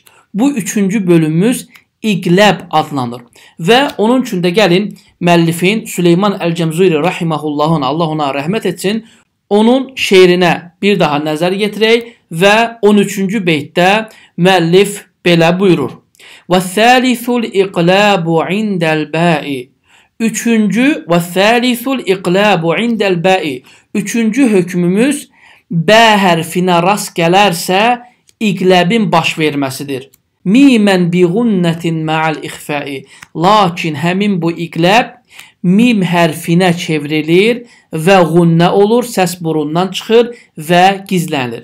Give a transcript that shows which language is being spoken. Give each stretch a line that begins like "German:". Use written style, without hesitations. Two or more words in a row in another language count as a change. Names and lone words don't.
Azerbaijani: Bu üçüncü bölümümüz İqləb adlanır və onun üçün də gəlin müəllifin Süleyman Əl-Cəmzuri rahimehullahın, Allah ona rəhmət etsin, onun şeirinə bir daha nəzər yetirək və 13-cü beytdə müəllif belə buyurur.
Arabic: وَالثَّالِثُ الْإِقْلَابُ عِنْدَ الْبَاءِ
Azerbaijani: Üçüncü
Arabic: وَالثَّالِثُ الْإِقْلَابُ عِنْدَ الْبَاءِ
Azerbaijani: Üçüncü hökmümüz bə hərfinə rast gələrsə iqləbin baş verməsidir.
Arabic: ميما بغنة مع الإخفاء.
Azerbaijani: Lakin həmin bu iqləb mim hərfinə çevrilir və gunnə olur, səs burundan çıxır və gizlənir.